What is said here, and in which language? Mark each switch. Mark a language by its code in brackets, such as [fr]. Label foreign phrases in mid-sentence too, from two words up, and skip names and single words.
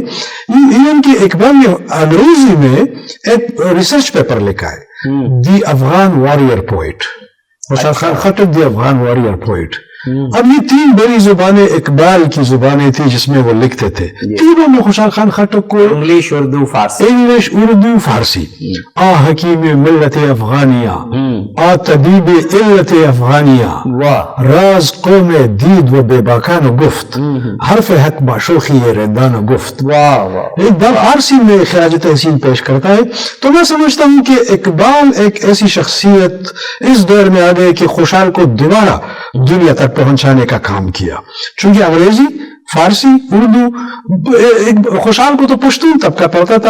[ur] ایون کہ اقبال نے انگریزی میں ایک ریسرچ پیپر لکھا ہے, [en] The Afghan Warrior Poet. خوشحال خان خٹک The Afghan Warrior Poet. [ur] اب یہ تین بڑی زبانیں اقبال کی زبانیں تھی جس میں وہ لکھتے تھے. تینوں میں خوشحال خان خٹک کو انگلش، اردو، فارسی. انگلش، اردو، فارسی. [fa] آ حکیم ملت افغانیہ، آ طبیب علت افغانیہ، راز قوم دید و بے باکان و گفت، حرف حق باشوخی رندان و گفت. [ur] ایک بار فارسی میں خراج تحسین پیش کرتا ہے. تو میں سمجھتا ہوں کہ اقبال ایک ایسی شخصیت اس دور میں آ گئے کہ خوشحال کو دوبارہ دنیا تک پہنچانے کا کام کیا. چونکہ انگریزی، فارسی، اردو، خوشحال کو تو پشتون طبقہ پڑھتا تھا.